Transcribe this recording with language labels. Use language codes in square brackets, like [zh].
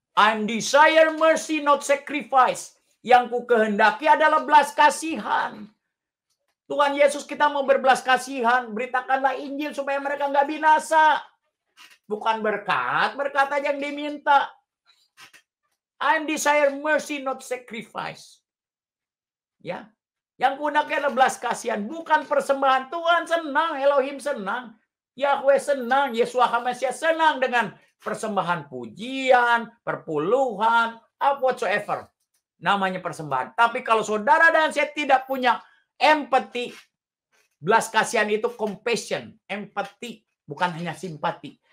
[en] I'm desire mercy, not sacrifice. [id] Yang ku kehendaki adalah belas kasihan. Tuhan Yesus, kita mau berbelas kasihan. Beritakanlah Injil supaya mereka nggak binasa. Bukan berkat aja yang diminta. [en] I'm desire mercy, not sacrifice. [id] Ya, yang ku-hendaki adalah belas kasihan, bukan persembahan. Tuhan senang, Elohim senang, Yahweh senang, Yeshua HaMashiach senang dengan persembahan pujian, perpuluhan, apa whatsoever. Namanya persembahan. Tapi kalau saudara dan saya tidak punya empathy, belas kasihan itu compassion, empathy, bukan hanya simpati.